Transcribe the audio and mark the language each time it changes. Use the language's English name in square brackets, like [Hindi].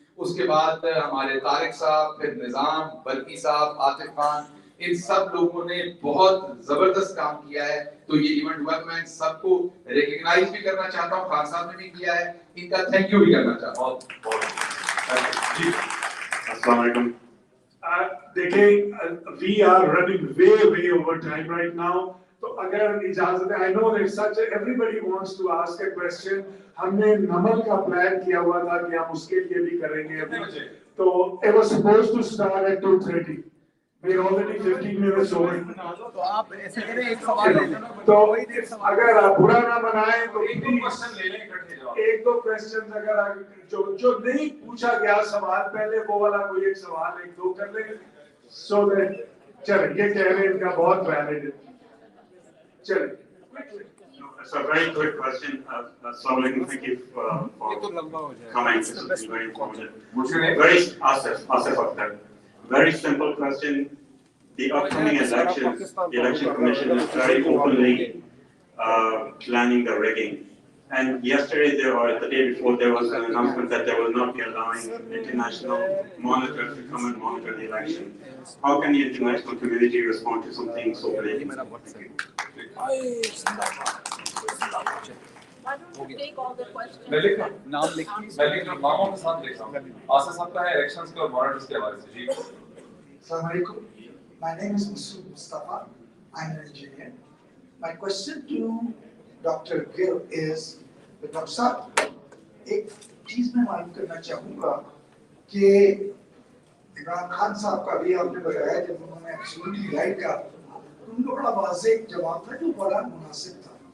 [Hindi] उसके बाद हमारे तारिक साहब, फिर निजाम, बल्कि साहब, आतिफ खान, इन सब लोगों ने बहुत जबरदस्त काम किया है. तो ये इवेंट हुआ, मैं सबको रिकॉग्नाइज भी करना चाहता हूँ. खान साहब ने भी किया है, इनका थैंक यू भी करना चाहता हूँ. अस्सलाम वालेकुम. [English] देखिए, we are running way over time right now. [Hindi] तो अगर इजाजत है, [English] I know that such everybody wants to ask a question. [Hindi] हमने नमल का प्लान किया हुआ था कि हम उसके लिए भी करेंगे अभी. [English] तो it was supposed to start at 2:30. We're already 15 minutes over. [Hindi] तो आप ऐसे करें, एक सवाल ले लेना. तो अगर आप बुरा ना मनाएं तो 1-2 क्वेश्चन ले लें इकट्ठे जवाब. 1-2 क्वेश्चन अगर जो नहीं पूछा गया सवाल पहले, वो वाला कोई एक सवाल 1-2 कर लें. [English] So that [Hindi] चलें, ये कह रहे हैं इनका बहुत वैलिड है. चलें. [English] It's a very quick question. Assalamu alaikum. Thank you for coming. This is very informative. Asif Akhtar. Very simple question. The upcoming elections, the election commission is very openly planning the rigging. And yesterday or the day before, there was an announcement that they will not be allowing international monitors to come and monitor the election. How can the international community respond to something so blatant? Why don't you take all the questions? [Hindi] मैं लिख नामों के साथ लिख रहा हूँ. आसिफ साहब का है इलेक्शंस के और मॉनिटर्स के हवाले से. जी. [English] Assalamu alaikum. My name is Mustafa. I'm an engineer. My question to Dr. Gill is, Dr. [Hindi] साहब, एक चीज मैं मालूम करना चाहूँगा कि इमरान खान साहब का भी आपने बताया जब उन्होंने एब्सोल्युटली राइट कहा, उनका बड़ा वाज़ेह जवाब था जो बड़ा मुनासिब था.